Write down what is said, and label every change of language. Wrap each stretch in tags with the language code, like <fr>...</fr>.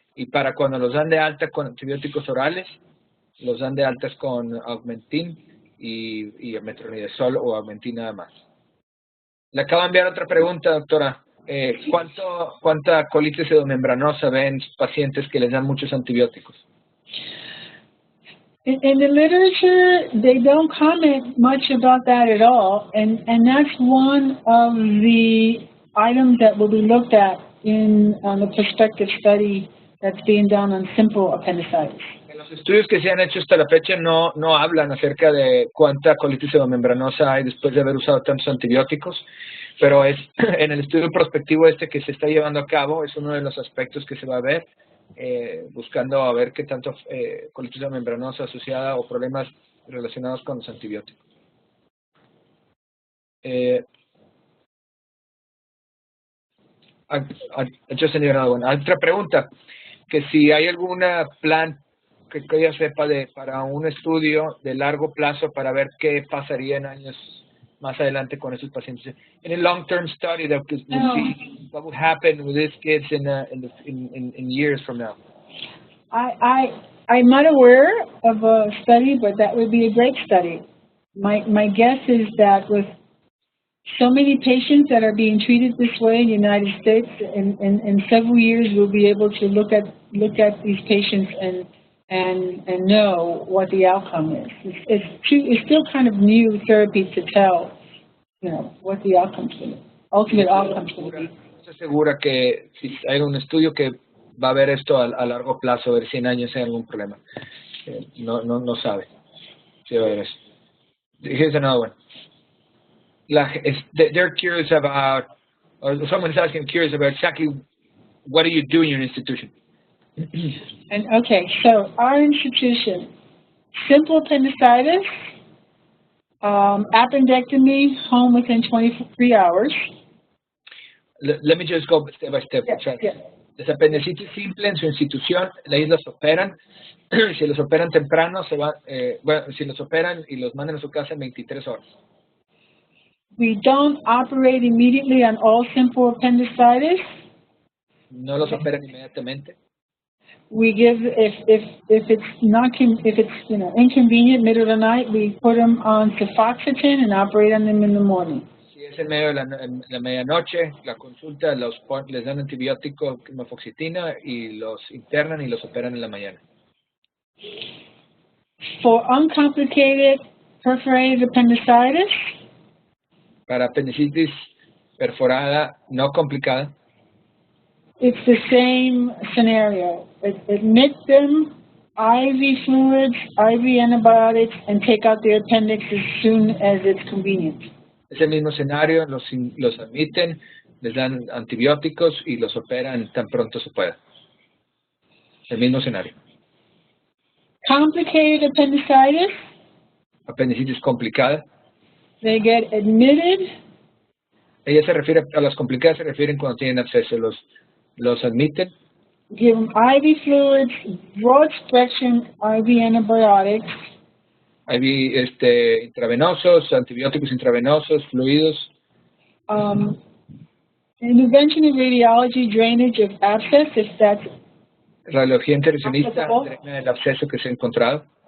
<es>Y para cuando los dan de alta con antibióticos orales, los dan de altas con Augmentin y metronidazol o Augmentin nada más. Le acabo de enviar otra pregunta, doctora. ¿Cuánta colitis pseudomembranosa ven en pacientes que les dan muchos antibióticos?</es> <en>In the literature, they don't comment much about that at all, and that's one of the items that will be looked at in the prospective study that's being done on simple appendicitis.</en> <es>En los estudios que se han hecho hasta la fecha no hablan acerca de cuánta colitis pseudomembranosa hay después de haber usado tantos antibióticos, pero en el estudio prospectivo que se está llevando a cabo es uno de los aspectos que se va a ver, buscando a ver qué tanto colitis pseudomembranosa asociada o problemas relacionados con los antibióticos. Otra pregunta, que si hay alguna plan que ella sepa para un estudio de largo plazo para ver qué pasaría en años más adelante con esos pacientes.</es> <en>In a long-term study that could see what would happen with these kids in years from now. I'm not aware of a study, but that would be a great study. My guess is that with so many patients that are being treated this way in the United States, in several years we'll be able to look at these patients and know what the outcome is. It's still kind of new therapy to tell, what the ultimate outcomes will be.</en> <es>Estoy segura que si hay un estudio que va a ver esto a largo plazo, a ver si en años hay algún problema. No sabe. Sí, va a ver eso.</es> <en>Here's another one. They're curious about, or someone's asking, curious about exactly what do you do in your institution? And okay, so our institution, simple appendicitis, appendectomy, home within 23 hours. Let me just go step by step. Yeah.</en> <es>Las apendicitis simple en su institución, ellos los operan. Si los operan temprano, si los operan y los mandan a su casa en 23 horas.</es> <en>We don't operate immediately on all simple appendicitis.</en> <es>No los operan inmediatamente.</es> <en>We give if it's inconvenient middle of the night, we put them on cefoxitin and operate on them in the morning.</en> <es>Si es en medio de la medianoche, la consulta les dan antibiótico, mefoxitina, y los internan y los operan en la mañana.</es> <en>For uncomplicated perforated appendicitis,</en> <es>para apendicitis perforada no complicada,</es> <en>it's the same scenario. Admit them, IV fluids, IV antibiotics, and take out the appendix as soon as it's convenient.</en> <es>Es el mismo escenario, los admiten, les dan antibióticos y los operan tan pronto se pueda. El mismo escenario.</es> <en>Complicated appendicitis.</en> <es>Apendicitis complicada.</es> <en>They get admitted.</en> <es>Ella se refiere a las complicadas, se refieren cuando tienen absceso, los admiten.</es> <en>Give them IV fluids, broad spectrum IV antibiotics.</en> <es>IV intravenosos, antibióticos intravenosos, fluidos.</es> <en>Intervention in radiology, drainage of abscess, if that's</en> <es>radiología intervencionista, drena el absceso que se ha encontrado.</es>